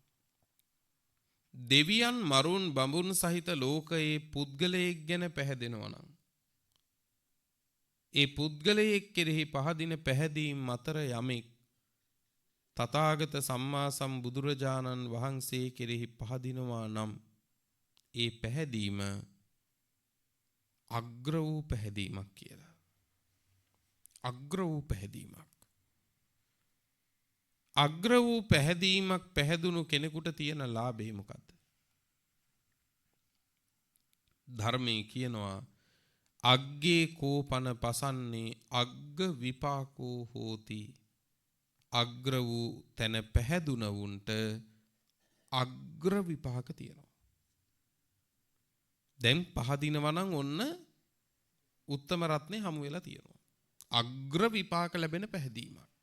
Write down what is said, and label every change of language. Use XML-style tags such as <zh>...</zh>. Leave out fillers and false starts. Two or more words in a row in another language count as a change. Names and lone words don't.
<si>දෙවියන් මරුන් බඹුන් සහිත ලෝකයේ පුද්ගලයෙක් ගැන පැහැදෙනවා නම් ඒ පුද්ගලයෙක් කෙරෙහි පහදින පැහැදීම් අතර යමෙක් තථාගත සම්මා සම්බුදුරජාණන් වහන්සේ කෙරෙහි පහදිනවා නම් ඒ පැහැදීම අග්‍ර වූ පැහැදීමක් කියලා. අග්‍ර වූ පැහැදීමක්. අග්‍ර වූ පැහැදීමක් පැහැදුණු කෙනෙකුට තියෙන ලාභය මොකද්ද? ධර්මයේ කියනවා</si> <pi>අග්ගේ කෝපන පසන්නේ අග්ග විපාකෝ හෝති.</pi> <si>අග්‍ර වූ තැන පැහැදුන වුන්ට අග්‍ර විපාක තියෙනවා. දැන් පහදිනවා නම් ඔන්න උත්තම රත්නේ හමු වෙලා තියෙනවා. අග්‍ර විපාක ලැබෙන පැහැදීමක්.</si>